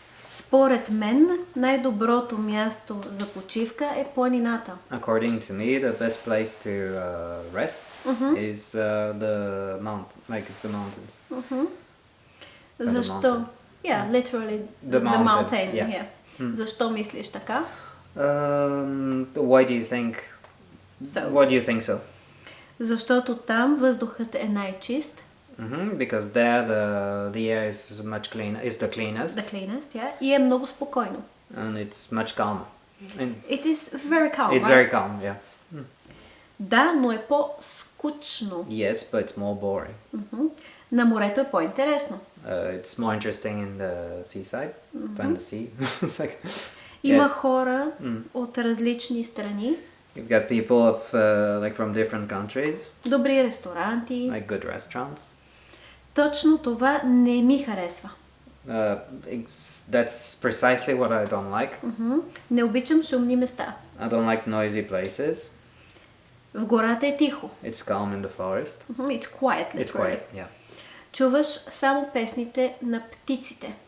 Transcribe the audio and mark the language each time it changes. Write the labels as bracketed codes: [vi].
[bg] Според мен, най-доброто място за почивка е планината. [en] According to me, the best place to rest is the mountains. [bg] Защо? [en] Yeah, literally the mountain. [bg] Yeah. Защо мислиш така? [en] Why do you think so? [bg] Защото там въздухът е най-чист. [en] Because there the air is much cleaner, is the cleanest. The cleanest, yeah. [bg] И е много спокойно. [en] And it's much calmer. It is very calm, It's very calm, yeah. [bg] Да, но е по-скучно. [en] Yes, but it's more boring. [bg] На морето е по-интересно. [en] It's more interesting in the seaside than the sea. It's like, [bg] Има хора от различни страни. [en] You've got people from different countries. [bg] Добри ресторанти. [en] Like good restaurants. [bg] Точно това не ми харесва. [en] That's precisely what I don't like. [bg] Не обичам шумни места. [en] I don't like noisy places. [bg] В гората е тихо. [en] It's calm in the forest. It's quiet, literally. It's quiet, yeah. [bg] Чуваш само песните на птиците.